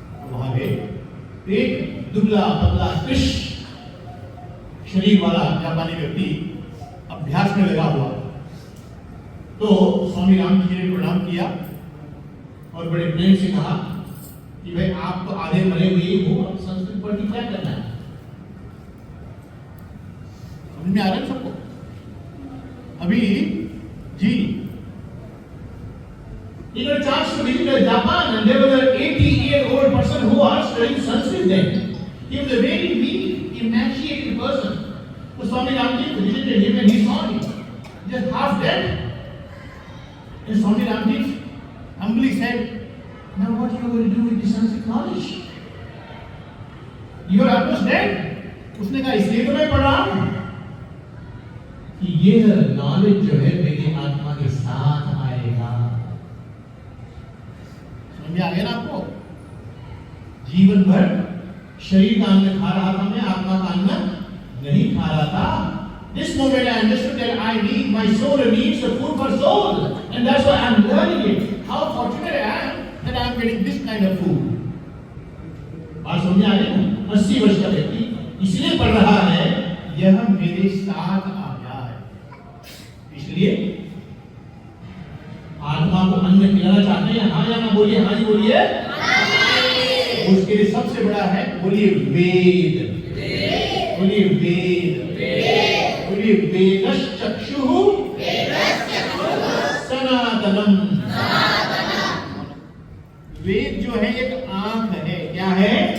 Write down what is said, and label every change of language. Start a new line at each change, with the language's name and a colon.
Hindi: वहां गए, एक दुबला पतला कृष्ण शरीर वाला जापानी व्यक्ति अभ्यास में लगा हुआ। तो स्वामी राम जी ने प्रणाम किया और बड़े प्रेम से कहा कि भाई आप तो आधे मरे हुए हो, अब संस्कृत पढ़ के क्या करना है? समझ में आ रहा है सबको? अभी जी,
English: he got a chance to visit Japan, and there was an 80-year-old person who was studying Sanskrit then. He was a very weak, emaciated person. So Swami Ramdev visited him and he saw him just half dead. And Swami Ramdev humbly said, "Now what are you going to do with the Sanskrit knowledge? You are almost dead."
Hindi: उसने कहा इसलिए तो मैं पढ़ रहा हूँ कि ये नॉलेज जो है मेरी आत्मा के साथ आएगा। समझ में आ गया ना आपको? जीवन भर शरीर का अन्न खा रहा था मैं, आत्मा का अन्न नहीं खा रहा था।
English: This moment I understood that I need, my soul needs the food for soul, and that's why I'm learning it. How fortunate I am that I am getting this kind of food.
Hindi: बात समझ आ रही है? 80 वर्ष का व्यक्ति इसलिए पढ़ रहा है, यह मेरे साथ आ गया है। इसलिए आत्मा को अन्न खिलाना चाहते हैं, हाँ या ना बोलिए? हाँ जी बोलिए। उसके लिए सबसे बड़ा है, बोलिए वेद, बोलिए वेद, बोलिए वेदश्चक्षुः सनातनम। वेद जो है एक आंख क्या है?